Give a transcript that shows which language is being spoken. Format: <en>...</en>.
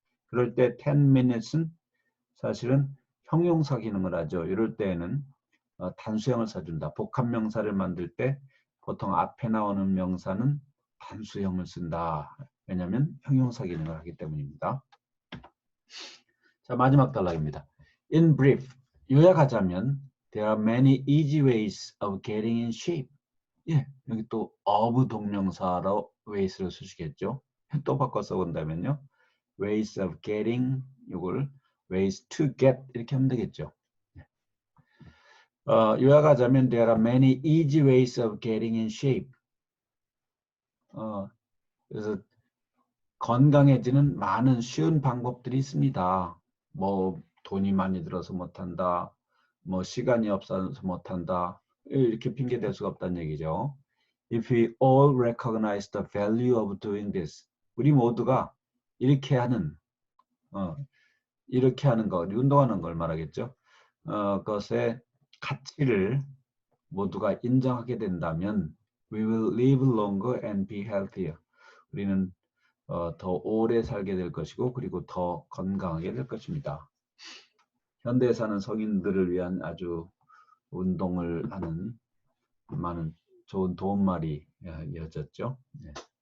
<ko>그럴 때 10minutes는 사실은 형용사 기능을 하죠. 이럴 때에는 단수형을 써준다. 복합명사를 만들 때 보통 앞에 나오는 명사는 단수형을 쓴다. 왜냐하면 형용사 기능을 하기 때문입니다. 자, 마지막 단락입니다.</ko> <en>In brief,</en> <ko>요약하자면</ko> <en>There are many easy ways of getting in shape.</en> <ko>예, 여기 또 of 동명사로 ways를 쓰시겠죠. 또 바꿔 써본다면요.</ko> <en>ways of getting</en> <ko>이걸</ko> <en>ways to get</en> <ko>이렇게 하면 되겠죠. 요약하자면</ko> <en>there are many easy ways of getting in shape.</en> <ko>그래서 건강해지는 많은 쉬운 방법들이 있습니다. 뭐 돈이 많이 들어서 못한다. 뭐 시간이 없어서 못한다. 이렇게 핑계 댈 수가 없다는 얘기죠.</ko> <en>If we all recognize the value of doing this.</en> <ko>우리 모두가 이렇게 하는 거, 운동하는 걸 말하겠죠. 그것의 가치를 모두가 인정하게 된다면</ko> <en>we will live longer and be healthier.</en> <ko>우리는 더 오래 살게 될 것이고 그리고 더 건강하게 될 것입니다. 현대에 사는 성인들을 위한 아주 운동을 하는 많은 좋은 도움말이 이어졌죠. 네.</ko>